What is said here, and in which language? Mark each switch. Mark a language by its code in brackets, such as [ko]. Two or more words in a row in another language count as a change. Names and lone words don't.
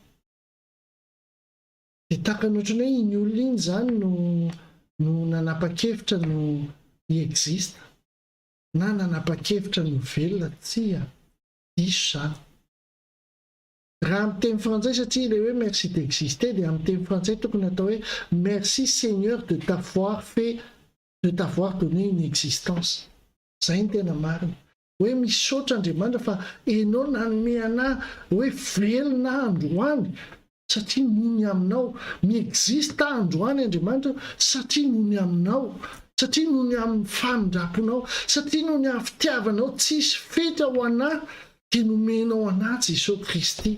[mg] Dia tahaka ny ohatrany hoe iny olona iny zany no nanapa-kevitra no hiexista na nanapa-kevitra no velona tsia diso zany. Raha amin'ny teny frantsay satria ilay hoe [fr] merci d'exister [mg] dia amin'ny teny frantsay tokony atao hoe [fr] merci Seigneur de t'avoir donné une existence. [mg] Zay ny tena marina. Hoe misaotra Andriamanitra fa ianao nanome anahy hoe velona androany satria nohony aminao, miexista androany Andriamanitra satria nohony aminao, satria nohony amin'ny famindraponao, satria nohony amin'ny fitiavanao tsisy fetra ho anahy dia nomenao anahy Jesosy Kristy.